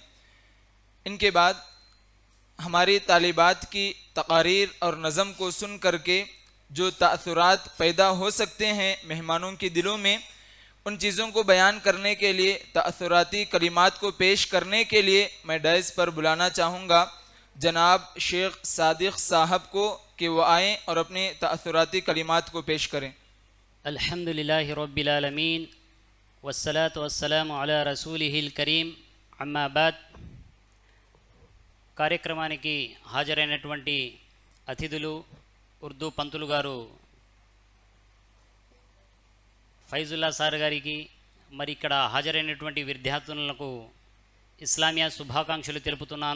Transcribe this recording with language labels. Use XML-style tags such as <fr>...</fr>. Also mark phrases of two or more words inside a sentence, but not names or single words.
<ur>ان کے بعد ہماری طالبات کی تقاریر اور نظم کو سن کر کے جو تأثرات پیدا ہو سکتے ہیں مہمانوں کے دلوں میں، ان چیزوں کو بیان کرنے کے لیے، تأثراتی کلمات کو پیش کرنے کے لیے میں ڈائز پر بلانا چاہوں گا جناب شیخ صادق صاحب کو کہ وہ آئیں اور اپنے تأثراتی کلمات کو پیش کریں۔</ur> <ar>الحمدللہ رب العالمین والصلاة والسلام علی رسولہ الکریم أما بعد.</ar> <te>కార్యక్రమానికి హాజరైనటువంటి అతిథులు, ఉర్దూ పంతులు గారు ఫైజుల్లా సార్ గారికి, మరి ఇక్కడ హాజరైనటువంటి విద్యార్థులకు ఇస్లామియా శుభాకాంక్షలు తెలుపుతున్నాను.</te>